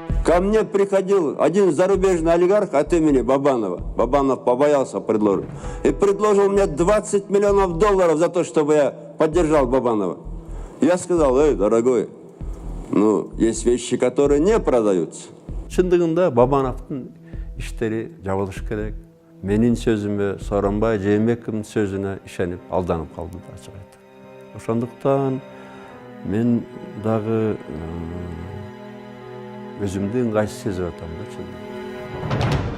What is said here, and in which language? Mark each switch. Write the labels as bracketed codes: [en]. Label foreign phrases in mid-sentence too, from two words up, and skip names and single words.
[ru] Ко мне приходил один зарубежный олигарх от имени Бабанова. Бабанов побоялся предложить. И предложил мне 20 миллионов долларов за то, чтобы я поддержал Бабанова. Я сказал: эй, дорогой, ну, есть вещи, которые не продаются. [kk] Шындығында Бабановтың иштери жабылыш керек. [ky] Менин сөзүмө, Сооронбай Жээнбековдун сөзүнө ишенип алданып калдым да, ачык айтып. Ошондуктан мен дагы өзүмдү ыңгайсыз сезип атам да, чындыгында.